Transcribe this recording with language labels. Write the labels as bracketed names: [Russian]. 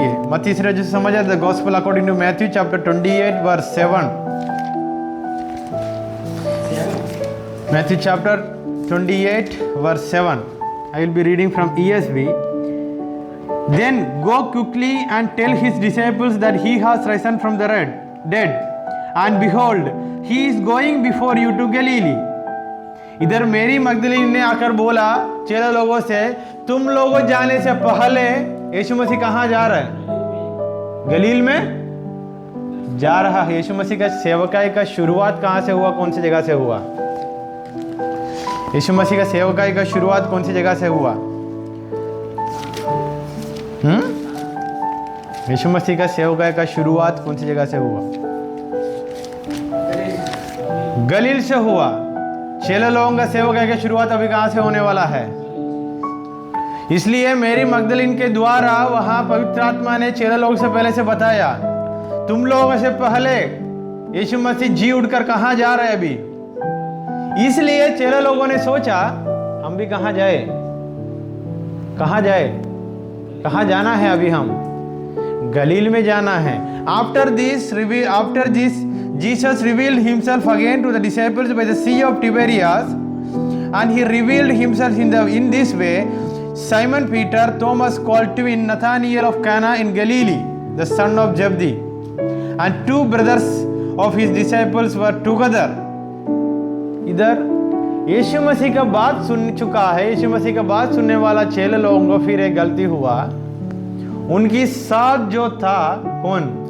[Hindi] मत्ती से रचित सुसमाचार [English] The gospel according to Matthew chapter 28 verse 7। Matthew chapter 28 verse 7. I will be reading from ESV. Then go quickly and tell his disciples that he has risen from the dead, and behold, he is going before you to Galilee. [Hindi] इधर मेरी मगदलीन ने आकर बोला चेला लोगों से, तुम लोगों जाने से पहले यीशु मसीह कहाँ जा रहा है? गलील में जा रहा है। यीशु मसीह का सेवकाई का शुरुआत कहाँ से हुआ, कौन सी जगह से हुआ? यीशु मसीह का सेवकाई का शुरुआत कौन सी जगह से हुआ? यीशु मसीह का सेवकाई का शुरुआत कौन सी जगह से हुआ? गलील से हुआ। चेले लोगों का सेवकाई का शुरुआत अभी कहां से होने वाला है? इसलिए मेरी मगदलीन के द्वारा वहां पवित्र आत्मा ने चेले लोगों से पहले से बताया, तुम लोगों से पहले यीशु मसीह जी उठकर कहां जा रहे हैं अभी। इसलिए चेले लोगों ने सोचा हम भी कहां जाए, कहां जाना है अभी, हम गलील में जाना है। [English] After this Jesus revealed himself again to the disciples by the Sea of Tiberias, and he revealed himself in this way. Simon Peter, Thomas called twin, Nathanael of Cana in Galilee, the son of Zebedee, and 2 brothers of his disciples were together. [Hindi] इधर यीशु मसीह का बात सुन चुका है, यीशु मसीह का बात सुनने वाला चेले लोगों को फिर एक गलती हुआ। उनकी साथ जो था कौन?